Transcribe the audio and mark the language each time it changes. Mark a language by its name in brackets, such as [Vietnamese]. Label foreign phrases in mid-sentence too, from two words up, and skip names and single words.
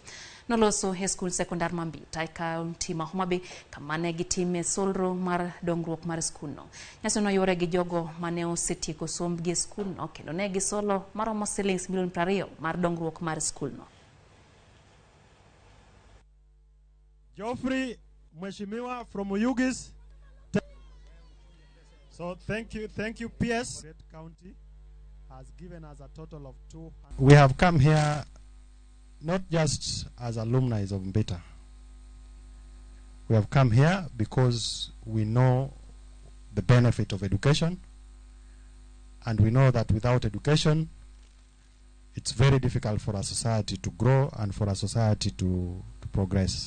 [Luo (Kenya and Tanzania)] Noloso e skul sekondar Mambita e kaunti ma Homa Bay kamane gitime solro mar dongruok mar skulno. Nyasi no yore gi jogo mane osetieko sombgi e skulno kendo ne gisolo maromo shillings milion 20 mar dongruok mar skulno. [English] Geoffrey Mheshimiwa from Oyugis. So thank you PS. County has given us a total of 200. We have come here not just as alumni of Mbita. We have come here because we know the benefit of education, and we know that without education, it's very difficult for our society to grow and for our society to progress.